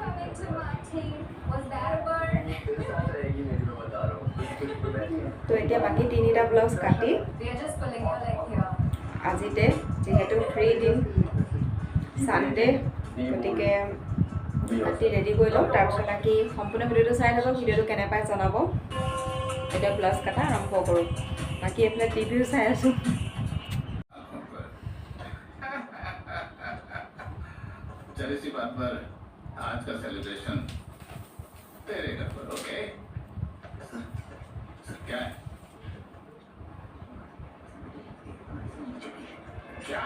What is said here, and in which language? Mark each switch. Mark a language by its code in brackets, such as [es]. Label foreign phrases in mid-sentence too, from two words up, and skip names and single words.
[as] তো এতিয়া বাকী 3টা ব্লাউজ কাটি আজিতে যিহেতু ফ্ৰী দিন ছানডে গতিকে কাটি ৰেডি কৰি লওঁ তাৰপিছত বাকী সম্পূৰ্ণ ভিডিঅ'টো চাই ল'ব ভিডিঅ'টো কেনে পাই জনাব এতিয়া ব্লাউজ কটা আৰম্ভ কৰোঁ বাকী এইফালে টিভিও চাই আছোঁ [hi] चल इसी बात पर आज का सेलिब्रेशन तेरे घर पर ओके क्या है क्या